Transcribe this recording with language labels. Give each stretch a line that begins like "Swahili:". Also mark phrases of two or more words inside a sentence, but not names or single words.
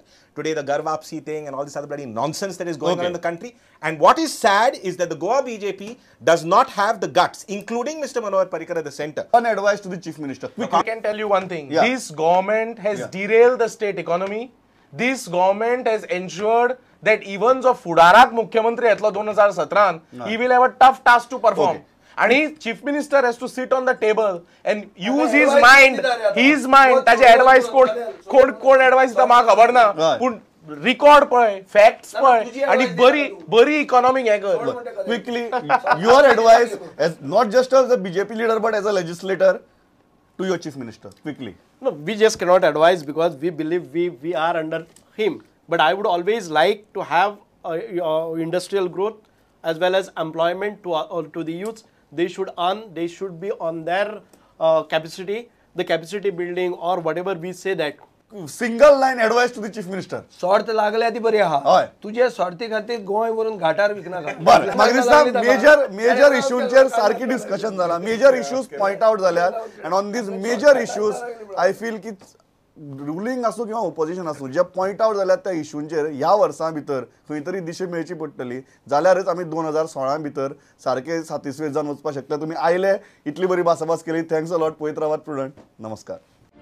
English: Today, the Garvapsi thing and all this other bloody nonsense that is going on in the country. And what is sad is that the Goa BJP does not have the guts, including Mr. Manohar Parrikar at the center. One advice to the Chief Minister. I can tell you one thing. This government has derailed the state economy. This government has ensured that even
Konkani: जो फुडाराक मुख्यमंत्री येतलो
English: 2017 he will have a tough task to perform. And chief minister has to sit on the table and use his mind.
Konkani: ताजे advice कोण advice दिता म्हाका खबर ना पूण record पळय facts पळय आणि बरी economic हे कर.
English: Quickly, your advice as not just as a BJP leader but as a legislator to your chief minister. Quickly. No, we just cannot advise because we believe we are under him. But I would always like to have industrial growth as well as employment to the youths. They should earn. They should be on their capacity, the capacity building or whatever we say that. Single line advice to the chief minister.
Konkani: स्वार्थ लागल्या ती बरी आहा तुझे स्वार्थी खातीर गोंय व्हरून घाटार विकना बरं म्हाका दिसता मेजर इश्यूंचेर सारकी डिस्कशन जाला
English: major issues point out
Konkani: जाल्यात
English: and on these major issues I feel
Konkani: की रुलींग आसूं किंवा ओपोजिशन आसूं जे
English: point out
Konkani: जाल्यात त्या इश्यूंचेर ह्या वर्सां भितर खंय तरी दिशा मेळची पडटली जाल्यारच आमी 2016 भितर सारके सातिस्वेद जावन वचपाक शकता तुमी आयले इतली बरी भासाभास केली
English: thanks a lot
Konkani: पळयत रावात प्रुडंट नमस्कार.